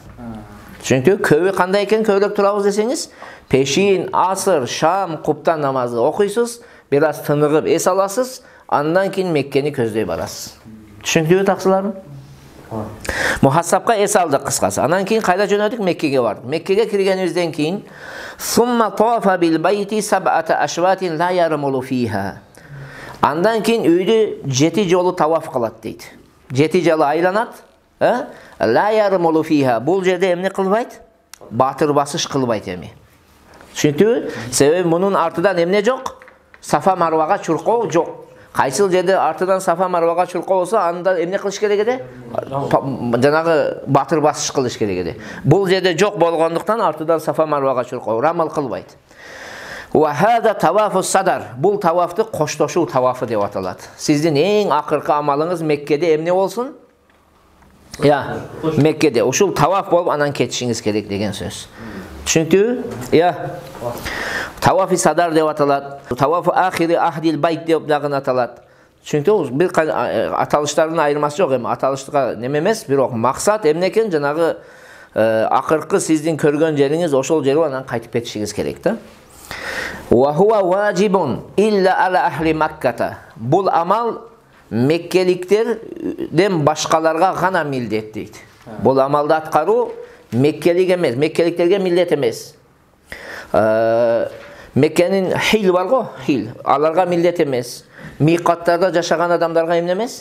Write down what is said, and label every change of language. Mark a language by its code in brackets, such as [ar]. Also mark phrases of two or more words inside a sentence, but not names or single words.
[ky] Чүнкү көбү кандай экен көбүрөөк турабыз десеңиз, пешин, асыр, шам, куптан намазы окуйсуз, бираз тыныгып эс аласыз, андан кийин Меккени көздөй барасыз. Түшүнүктүүбү таксыларым? Muhassabка эс алдык кыскасы. Андан кийин кайда жөнөдүк? Меккеге бардык. Меккеге киргенибизден кийин [ar] ثم طاف بالبيت سبعة أشواط لا يرمل فيها. [ky] Андан кийин үйдү 7 жолу таваф кылат дейт. 7 жолу айланат, [ar] لا يرمل فيها. [ky] Бул жерде эмне кылбайт? Батыр басыш кылбайт эми. Түшүнүктүүбү? Себеби мунун артынан эмне жок? Сафа Марвага чуркоо жок. Кайсыл жерде артынан Сафа Марвага чуркоо болсо, анда эмне кылыш керек эде? Жанагы батыр басыш кылыш керек эде. Бул жерде жок болгондуктан артынан Сафа Марвага чуркоо, рамал кылбайт. [ar] وهذا طواف الصدر. [ky] Бул тавафты коштошуу тавафы деп аталат. Сиздин эң акыркы амалыңыз Меккеде эмне болсун? Меккеде ушул таваф болуп анан кетишиңиз керек деген сөз. Түшүнүктүүбү? [ar] طواف الصدر [ky] деп аталат. [ar] طواف آخر عهد البيت [ky] деп дагы аталат. Çünkü bir аталыштардын айырмасы жок эми. Аталыштыга неме эмес, бирок максат эмне экен? Жанагы акыркы сиздин көргөн жериңиз ошол жер анан кайтып кетишиңиз керек да. [ar] وهو واجب إلا على أهل مكة. [ky] Бул амал Меккеликтерден башкаларга гана милдет дейт. Бул амалды аткаруу Меккелик эмес, Меккеликтерге милдет эмес. Меккенин хил бар го, хил. Аларга милдет эмес. Миқаттарда жашаган адамдарга эмне эмес?